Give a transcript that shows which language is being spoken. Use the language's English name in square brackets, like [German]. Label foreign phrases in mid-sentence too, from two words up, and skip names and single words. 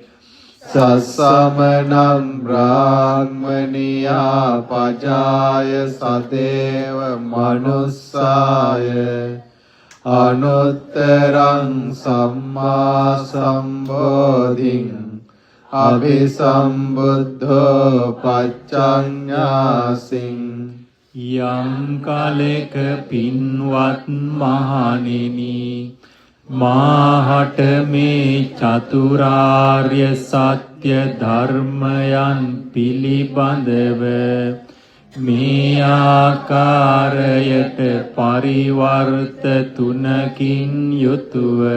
[Pali] සසමනං බ්‍රාහ්මනියා පජාය සදේව මනුස්සාය අනුත්තරං සම්මා සම්බෝධිං අභිසම්බුද්ධෝ පච්චඤ්ඤාසින් [Sinhala] යම් කාලෙක පින්වත් මහණෙනි මාහට මේ චතුරාර්ය සත්‍ය ධර්මයන් පිළිබඳව මේ ආකාරයට පරිවර්ත තුනකින් යුතුව